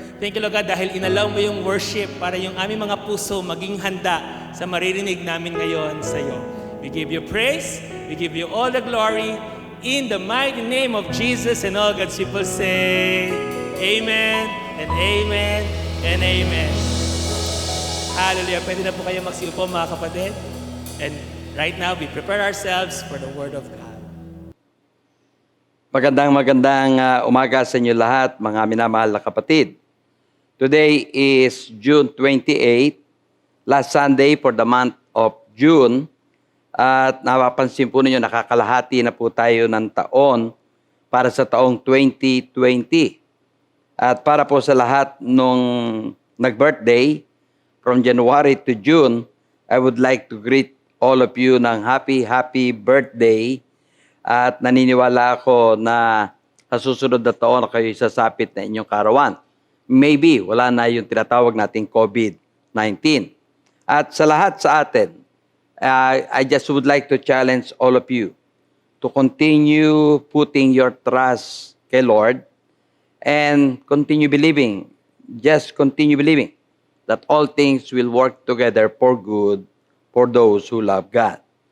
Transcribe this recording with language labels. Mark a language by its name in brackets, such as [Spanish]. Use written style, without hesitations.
[English] Thank you, Lord God, [Filipino] dahil inalaw mo yung worship para yung aming mga puso maging handa sa maririnig namin ngayon sa iyo. [English] We give you praise, we give you all the glory, in the mighty name of Jesus, and all God's people say, Amen, and Amen, and Amen. Hallelujah. [Filipino] Pwede na po kayo magsiupo, mga kapatid. [English] And right now, we prepare ourselves for the Word of God. [Filipino] Magandang umaga sa inyo lahat, mga minamahal na kapatid. [English] Today is June 28, last Sunday for the month of June. [Filipino] At napapansin po ninyo, nakakalahati na po tayo ng taon para sa taong 2020. At para po sa lahat nung nag-birthday, [English] from January to June, I would like to greet all of you ng happy birthday. [Filipino] At naniniwala ako na sa susunod na taon kayo isasapit na inyong karawan. [English] Maybe [Filipino] wala na yung tinatawag nating COVID-19. At sa lahat sa atin, [English] I just would like to challenge all of you to continue putting your trust kay Lord and continue believing, just continue believing that all things will work together for good for those who love God.